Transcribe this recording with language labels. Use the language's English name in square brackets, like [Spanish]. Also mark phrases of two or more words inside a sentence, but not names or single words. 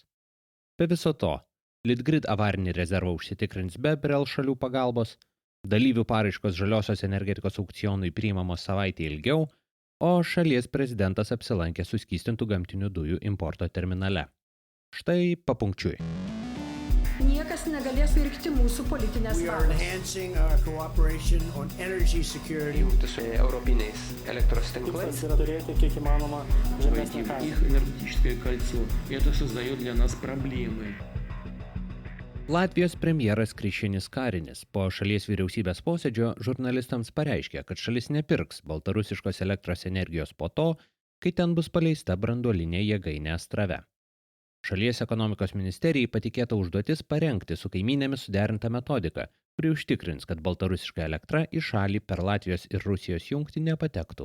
[Lithuanian] Be viso to, Litgrid avarinį rezervą užsitikrins be BRELL šalių pagalbos, dalyvių paraiškos žaliosios energetikos aukcionui priimamos savaitę ilgiau, o šalies prezidentas apsilankė suskystintų gamtinių dujų importo terminale. Štai papunkčiui. Niekas negalės virkti mūsų politinės [English] We are [Lithuanian] valios. [English] enhancing our cooperation on energy security. [Lithuanian] Jungti su europiniais elektros tinklais. Tikslas yra turėti kiek įmanoma žemesnę [Russian] Войти в [Lithuanian] kainą. [Russian] их энергетическое кольцо. Это создает для нас проблемы. [Lithuanian] Latvijos premjeras Kriščinis Karinis po šalies vyriausybės posėdžio žurnalistams pareiškė, kad šalis nepirks baltarusiškos elektros energijos po to, kai ten bus paleista branduolinė jėgainė Astrave. Šalies ekonomikos ministerijai patikėta užduotis parengti su kaimynėmis suderintą metodiką, kuri užtikrins, kad baltarusiška elektra į šalį per Latvijos ir Rusijos jungtį nepatektų.